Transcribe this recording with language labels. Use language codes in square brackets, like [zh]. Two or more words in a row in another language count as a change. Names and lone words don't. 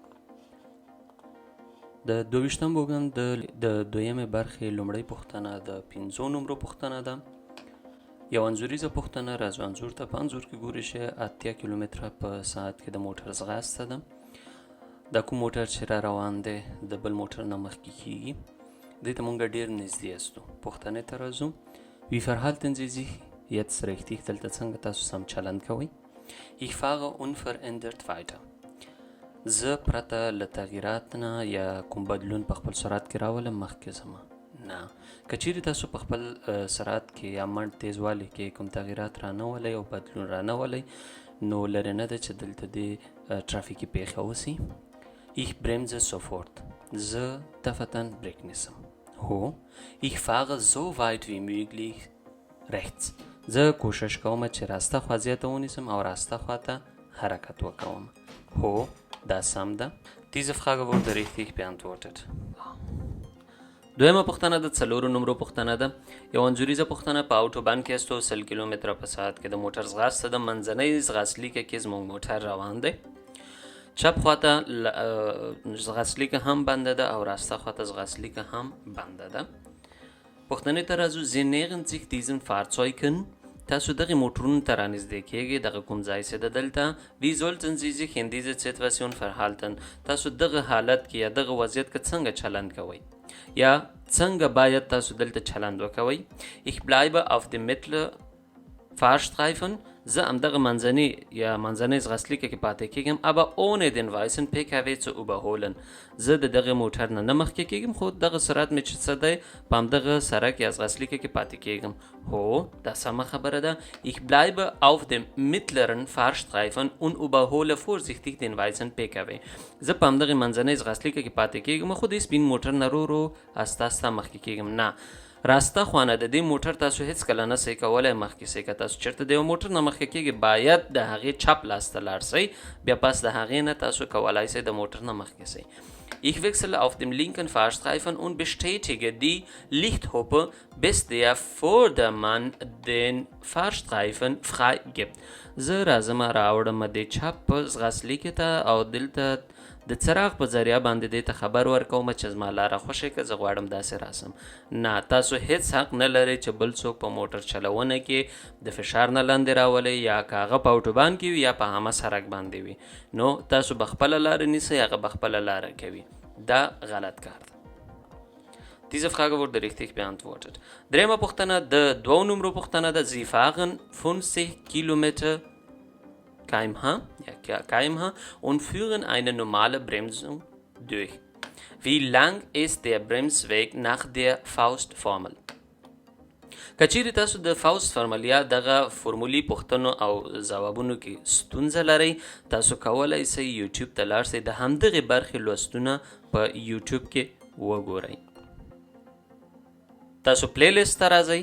[ps] د ویشتم بوګن د دویمه برخې لومړی پوښتنه د 15 نمبر پوښتنه ده. یو انځوریزه پوښتنه راځو انځور ته په انځور کې ګوري چې 80 کیلومتره په ساعت کې د موټر ځغاسته ده. د کوم موټر چې را روان دی د بل موټر نه مخکې کیږي. دې ته مونږ ډیر نږدې یاستو. پوښتنې ته راځو. [de] Wie verhalten Sie sich jetzt richtig? [ps] دلته څنګه تاسو سم چلند کوئ؟ [de] Ich fahre unverändert weiter. [ps] زه پرته له تغییرات نه یا کوم بدلون په خپل سرعت کې راولم مخکې ځم نه. که چیرې تاسو په خپل سرعت کې یا منډ تیزوالي کې کوم تغییرات را نه ولئ او بدلون را نه ولئ نو لرې نه ده چې دلته دې ترافیکي پیښه وسي. [de] Ich bremse sofort. [ps] زه دفتن بریک نیسم. [de] هو ich fahre so weit wie möglich rechts. [ps] زه کوشش کوم چې راسته خوا زیاته ونیسم او راسته خوا ته حرکت وکوم. هو دا سم ده. [de] Diese Frage wurde richtig beantwortet. [ps] دویمه پوښتنه د 4 نمبر پوښتنه ده. یو انځوریزه پوښتنه په اوټوبان کې 100 کیلومتره په ساعت کې د موټر ځغاسته د منځنۍ ځغاستلیکه کې زموږ موټر روان دی. چپ خواته ځغاستلیکه هم بنده ده او راسته خواته ځغاستلیکه هم بنده ده. پوښتنې ته راځو. [de] Sie nähern sich diesen Fahrzeugen. [ps] تاسو دغه موټرونو ته رانږدې کیږئ دغه کوم ځای چې ده دلته. [de] Wie sollten Sie sich in dieser Situation verhalten. [ps] تاسو دغه حالت کې یا دغه وضعیت کې څنګه چلند کوئ یا څنګه باید تاسو دلته چلند وکوئ. [de] Ich bleibe auf dem mittleren Fahrstreifen. [ps] زه همدغه منځنۍ ځغاستلیکه کې پاتې کیږم [de] aber ohne den weißen PKW zu überholen. [ps] زه د دغه موټر نه مخکې کیږم خو دغه سرعت مې چې څه دی په همدغه سړک یا ځغاستلیکه کې پاتې کیږم. هو دا سمه خبره ده. [de] Ich bleibe auf dem mittleren Fahrstreifen und überhole vorsichtig den weißen PKW. [ps] زه په همدغه منځنۍ ځغاستلیکه کې پاتې کیږم خو د سپین موټر نه ورو استه استه مخکې کیږم نه. راسته خوانه د دې موټر تاسو هیڅ کله نه سئ کولی مخکې سئ. که تاسو چېرته د یو موټر نه مخکې کیږئ باید د هغې چپ لاس ته لاړ سئ بیا پس د هغې نه تاسو کولی سئ د موټر نه مخکې سئ. [de] Ich wechsle auf dem linken Fahrstreifen und bestätige die Lichthupe, bis der Vordermann den Fahrstreifen freigibt. [ps] زه راځم راوړم د چپ ځغاستلیکې ته او دلته د څراغ په ذریعه باندې دې ته خبر ورکوم چې زما لاره خوښې که زه غواړم داسې راسم. نه تاسو هیڅ حق نه لرئ چې بل څوک په موټر چلونه کې د فشار نه لاندې راولئ یا که هغه په اوټوبان کې وي یا په عامه سړک باندې وي نو تاسو به خپله لاره نیسئ هغه به خپله لاره کوي. دا غلط کار ده. [de] Diese Frage wurde richtig beantwortet. [ps] دریمه پوښتنه د 2 نمبر پوښتنه ده. [de] Sie fahren 50 Kilometer kmh und führen eine normale Bremsung durch. Wie lang ist der Bremsweg nach der Faustformel? [ps] کچیرې تاسو د فاوست فرمول یا دغه فرمولي پوښتنو او ځوابونو کې ستونزه لرئ تاسو کولی سئ یوټیوب ته لاړ سئ د همدغې برخې لوستونه په یوټیوب کې وګورئ. تاسو پلی لیست ته راځئ.